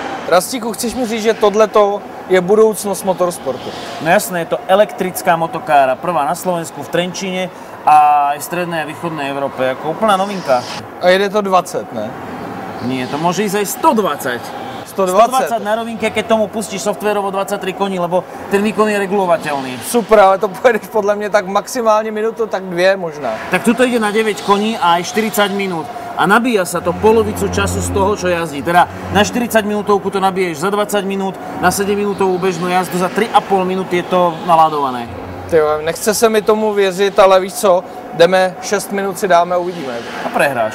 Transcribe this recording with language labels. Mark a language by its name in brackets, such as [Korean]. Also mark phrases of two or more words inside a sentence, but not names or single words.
[Czech] Rastíku, chceš mi říct, že tohleto je budoucnost motorsportu? [Slovak] No jasné, je to elektrická motokára, prvá na Slovensku, v Trenčíne a aj v strednej a východnej Európe, ako úplná novinka. [Czech] A jede to 20, ne? [Slovak] Nie, to môže ísť aj 120. 120 na rovinke, keď tomu pustíš softwarovo 23 koní, lebo ten výkon je regulovateľný. [Czech] Super, ale to pojedeš podle mě tak maximálně minutu, tak 2 možná. [Slovak] Tak tuto ide na 9 koní a aj 40 minút. A nabíja sa to polovicu času z toho, čo jazdí. Teda na 40 minútovku to nabiješ za 20 minút, na 7 minútovú bežnú jazdu za 3,5 minúty je to naladované. [Czech] Tyjo, nechce se mi tomu věřit, ale víš co, jdeme 6 minut si dáme a uvidíme. [Slovak] A prehráš.